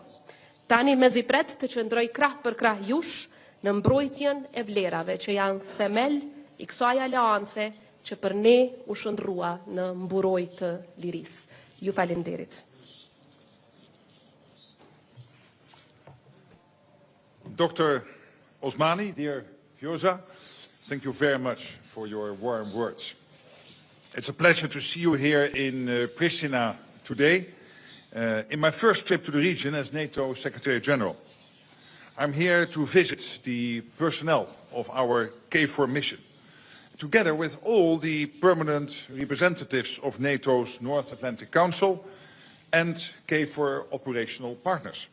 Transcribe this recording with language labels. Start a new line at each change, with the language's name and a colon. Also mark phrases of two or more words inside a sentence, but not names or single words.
Albanian: Tani mezi pret të qëndroj krah për krah jush në mbrojtjen e vlerave që janë themel i kësaj aleance që për ne u shndrua në mburoj të lirisë. Ju falenderit.
English: Dr. Osmani, dear Vjosa, thank you very much for your warm words. It's a pleasure to see you here in Pristina today, in my first trip to the region as NATO Secretary General. I'm here to visit the personnel of our KFOR mission, together with all the permanent representatives of NATO's North Atlantic Council and KFOR operational partners.